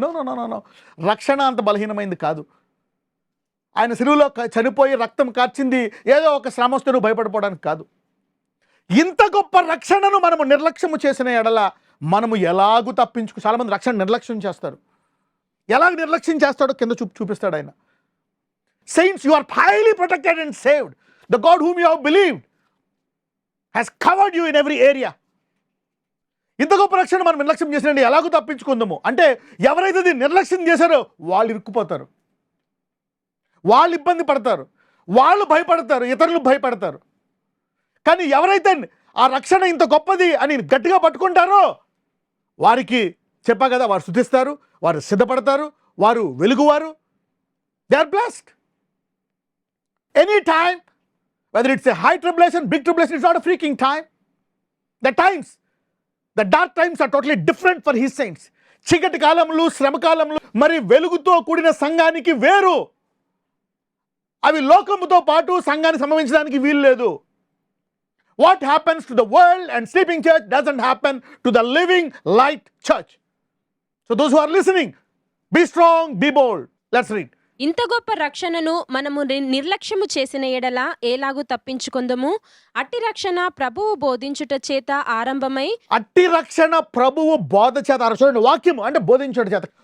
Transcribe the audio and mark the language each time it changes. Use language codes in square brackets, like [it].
[te] No no no no రక్షణ అంత బలహీనమైంది కాదు. ఆయన సిలువలో చనిపోయి రక్తం కార్చింది ఏదో ఒక శ్రమ వస్తే నువ్వు భయపడిపోవడానికి కాదు. ఇంత గొప్ప రక్షణను మనము నిర్లక్ష్యము చేసిన ఎడల మనము ఎలాగూ తప్పించుకు. చాలామంది రక్షణ నిర్లక్ష్యం చేస్తారు. ఎలాగ నిర్లక్ష్యం చేస్తాడో కింద చూపిస్తాడు ఆయన. [en] Saints, you are highly protected and saved. The God whom you have believed has covered you in every area. [te] ఇంత గొప్ప రక్షణ మనం నిర్లక్ష్యం చేసినండి ఎలాగో తప్పించుకుందాము అంటే, ఎవరైతే దీన్ని నిర్లక్ష్యం చేశారో వాళ్ళు ఇరుక్కుపోతారు, వాళ్ళు ఇబ్బంది పడతారు, వాళ్ళు భయపడతారు, ఇతరులు భయపడతారు. కానీ ఎవరైతే ఆ రక్షణ ఇంత గొప్పది అని గట్టిగా పట్టుకుంటారో వారికి చెప్పా కదా, వారు స్తుతిస్తారు, వారు సిద్ధపడతారు, వారు వెలుగువారు. [en] They are blessed. Any time, whether it's a high tribulation, big tribulation, it's not a freaking time. The times, the dark times are totally different for his saints. [te] చీకటి కాలంలో, శ్రమ కాలంలో మరి వెలుగుతో కూడిన సంఘానికి వేరు. అవి లోకముతో పాటు సంఘాన్ని సంభవించడానికి వీలు లేదు. [en] What happens to the world and sleeping church doesn't happen to the living light church. So those who are listening, be strong, be bold. Let's read. [te] ఇంత గొప్ప రక్షణను మనము నిర్లక్ష్యము చేసిన ఎడల ఏలాగు తప్పించుకుందము. అట్టి రక్షణ ప్రభువు బోధించుట చేత ఆరంభమై, అట్టి రక్షణ ప్రభువు బోధ చేత, చూడండి, వాక్యము అంటే బోధించుట చేత.